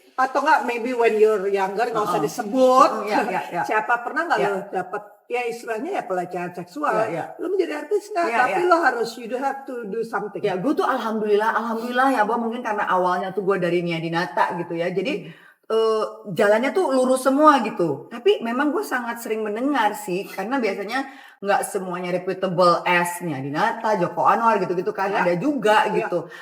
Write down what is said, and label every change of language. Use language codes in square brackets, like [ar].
[id] Atau nggak, [en] maybe when you're younger [id] nggak usah disebut. Siapa pernah nggak lo dapet ya istilahnya ya pelecehan seksual? Lo menjadi artis nggak? Tapi lo harus [en] you do have to do something. [id] Ya, gue tuh alhamdulillah ya, Bo, mungkin karena awalnya tuh gue dari Nia Dinata gitu ya. Jadi jalannya tuh lurus semua gitu. Tapi memang gue sangat sering mendengar sih, karena biasanya nggak semuanya [en] reputable as [id] Nia Dinata, Joko Anwar gitu-gitu kan, ada juga gitu.